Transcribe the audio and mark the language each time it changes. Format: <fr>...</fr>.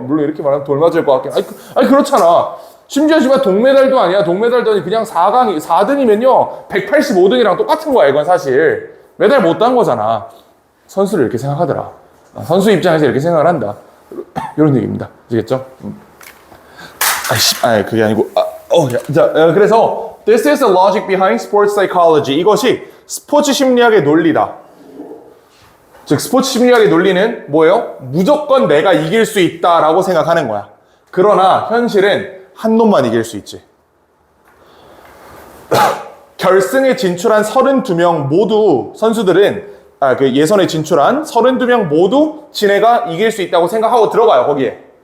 <ko>물론 이렇게 말하면 돌맞을 것 같긴. 아니 그렇잖아. 심지어 지금 동메달도 아니야. 동메달도 아니 그냥 4등이면요 185등이랑 똑같은 거야. 이건 사실 메달 못 딴 거잖아. 선수를 이렇게 생각하더라. 선수 입장에서 이렇게 생각을 한다. 이런 얘기입니다. 아시겠죠? 그게 아니고 그래서</ko> <en>this is the logic behind sports psychology.</en> <ko>이것이 스포츠 심리학의 논리다. 즉 스포츠 심리학의 논리는 뭐예요? 무조건 내가 이길 수 있다라고 생각하는 거야. 그러나 현실은 한 놈만 이길 수 있지. 결승에 진출한 32명 모두 선수들은 그 예선에 진출한 32명 모두 지네가 이길 수 있다고 생각하고 들어가요. 거기에.</ko>